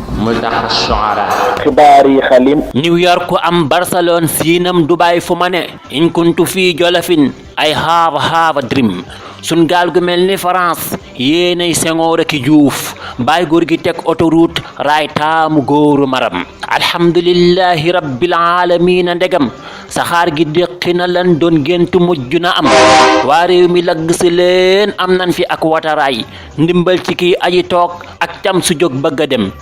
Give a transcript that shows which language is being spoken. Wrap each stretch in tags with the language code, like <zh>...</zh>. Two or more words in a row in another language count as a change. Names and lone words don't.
<ar>ملتقى الشعراء.</ar> <wo>Xibaar yi xalim. New York am Barcelone siinam Dubai fu ma ne.</wo> <ar>إن كنت في جلوف,</ar> <en>I have, have a dream.</en> <wo>Sun gaal gu mel ni France, yéenay Senghor ak Diouf. Baay góor gi teg autoroute, raay taamu góoru maram.</wo> <ar>الحمد لله رب العالمين</ar> <wo>ndegam. Saxaar gi déqi na lan doon gént mujj na am. Waa réew mi lagg si leen am nan fi ak wataraay. Ndimbal ci kii aji toog ak cam su jóg bëgg a dem.</wo>